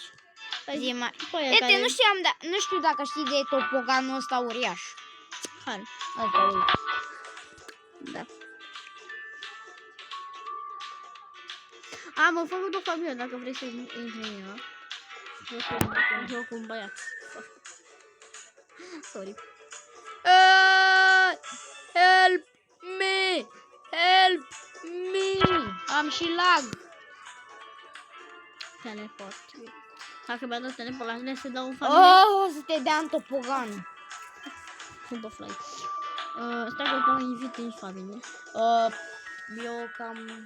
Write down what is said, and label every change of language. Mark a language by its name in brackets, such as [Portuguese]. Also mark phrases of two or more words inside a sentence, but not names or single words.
[Romanian] Uite, nu știu dacă știi de topoganul ăsta uriaș. Care? Asta, uite. Da. Am făcut o familie dacă vrei să intri în ea. Joc cu un băiat. Sorry. [English] Help me! Help me! [Romanian] Am și lag. Teleport. Dacă mi-a dat teleport la mine să dau un familie. Oh, să te dea în topogan. [English] Super fly. [Romanian] Stai că te invit în familie. Eu cam...